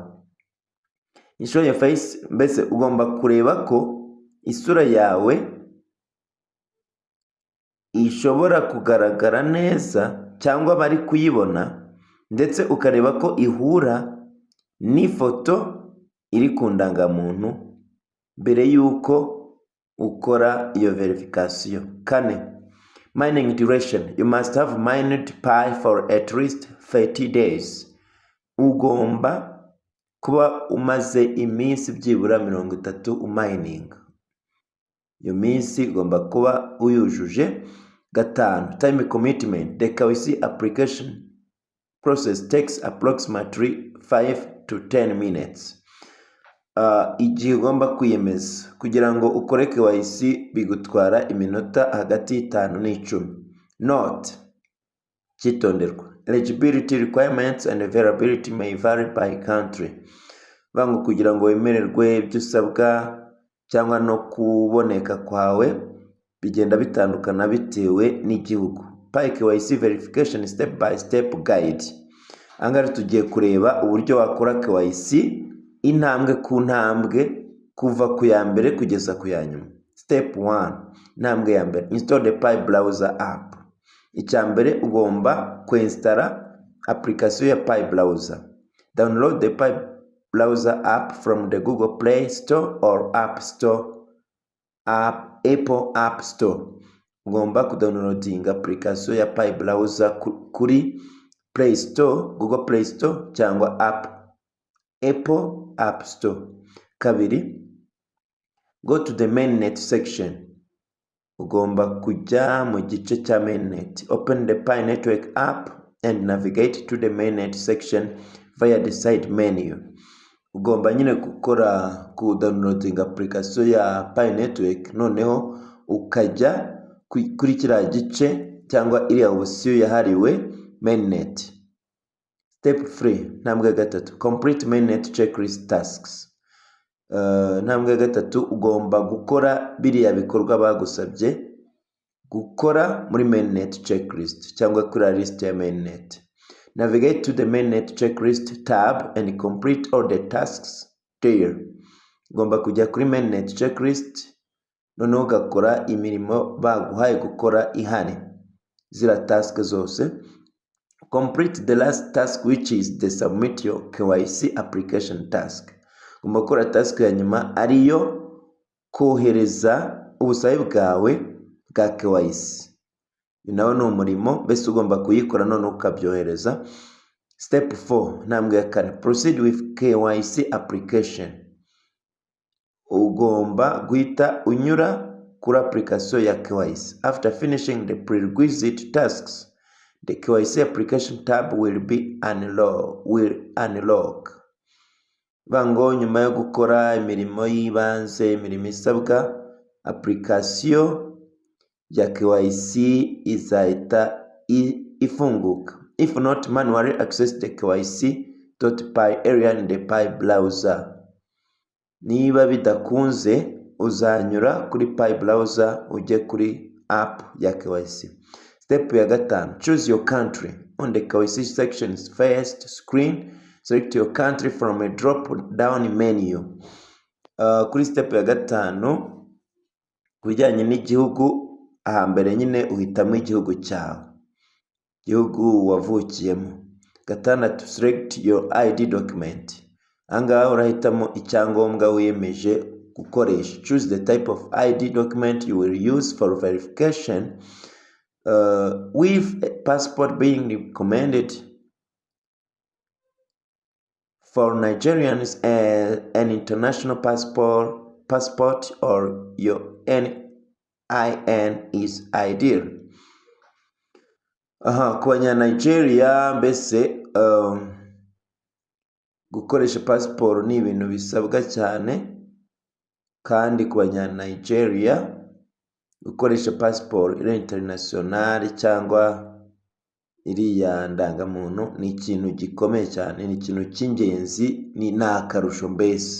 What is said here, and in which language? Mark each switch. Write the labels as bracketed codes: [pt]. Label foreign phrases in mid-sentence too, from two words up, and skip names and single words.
[en] Ensure your face, [rw] mbese ugomba kureba ko isura yawe ishobora kugaragara neza cyangwa bari kuyibona, ndetse ukareba ko ihura n'ifoto iri ku ndangamuntu mbere yuko ukora iyo verification. Kane, [en] mining duration, you must have mined PI for at least 30 days. [rw] Ugomba kuba umaze iminsi byibura 30 umining. Iyo minsi ugomba kuba uyujuje. Gatanu, [en] time commitment, the KYC application process takes approximately 5 to 10 minutes. [rw] Igihe ugomba kwiyemeza kugira ngo ukore KYC bigutwara iminota hagati 5 n'10. Note, cyitonderwa, [en] eligibility requirements and availability may vary by country. [rw] Bango kugira ngo wemererwe ibyo usabwa cyangwa no kuboneka kwawe bigenda bitandukana bitewe n'igihugu. [en] PI KYC verification step by step guide. [rw] Angari tugiye kureba uburyo wakora KYC intambwe ku ntambwe kuva ku ya mbere kugeza ku ya nyuma. Step 1, intambwe ya mbere, [en] install the PI browser app. [rw] Icyambere ugomba kuinstalla application ya PI browser. [en] Download the PI browser app from the Google Play Store or Apple App Store. [rw] Ugomba kudownloadinga application ya PI browser kuri Play Store, Google Play Store cyangwa Apple App Store. [en] Kabiri, go to the mainnet section. [rw] Ugomba kujya mu gice cya mainnet. [en] Open the PI network app and navigate to the mainnet section via the side menu. [rw] Ugomba nyine gukora ku downloading application ya PI network, noneho ukajya kuri kiriya gice cyangwa iriya option yahariwe mainnet. [en] Step 3, [rw] ntambwe gatatu, [en] complete mainnet checklist tasks. [rw] Ntambwe gatatu, ugomba gukora biriya bikorwa bagusabye gukora muri [en] mainnet checklist [rw] cyangwa kuri list ya mainnet. [en] Navigate to the mainnet checklist tab and complete all the tasks there. [rw] Ugomba kujya kuri [en] mainnet checklist, [rw] noneho ugakora imirimo baguhaye gukora ihari, zira task zose. [en] Complete the last task, which is the submit your KYC application task. [rw] Ugomba gukora task ya nyuma ariyo kohereza ubusabe bwawe bwa KYC. Nawe ni umurimo, bese ugomba kuyikora none ukabyohereza. Step 4, ntambwe ya kane, [en] proceed with KYC application. [rw] ugomba guhita unyura kuri application ya KYC. [en] After finishing the prerequisite tasks, the KYC application tab will unlock. [rw] Bango nyuma yo gukora imirimo y'ibanze, imirimo isabwa, application ya KYC izahita ifunguka. [en] If not, manually access the KYC.py area in the Py browser. [rw] Niba bidakunze uzanyura kuri Py browser ujye kuri app ya KYC. Step ya 5, [en] choose your country. On the KYC section's first screen, select your country from a drop down menu. [rw] Kuri step ya 5 kujyanye n'igihugu, ahambere nyine uhitamo igihugu cyawe, igihugu wavukiyemo. 6, [en] select your ID document. [rw] Angaha urahitamo icyangombwa wiyemeje gukoresha. [en] Choose the type of ID document you will use for verification, with a passport being recommended for Nigerians, an international passport or your NIN is ideal. [rw] Ku Banya-Nigeria mbese gukoresha passport ni ibintu bisabwa cyane, kandi ku Banya-Nigeria gukoresha passport iri international cyangwa iriya ndangamuntu ni ikintu gikomeye cyane, ni ikintu cy'ingenzi, ni nakarusho mbese.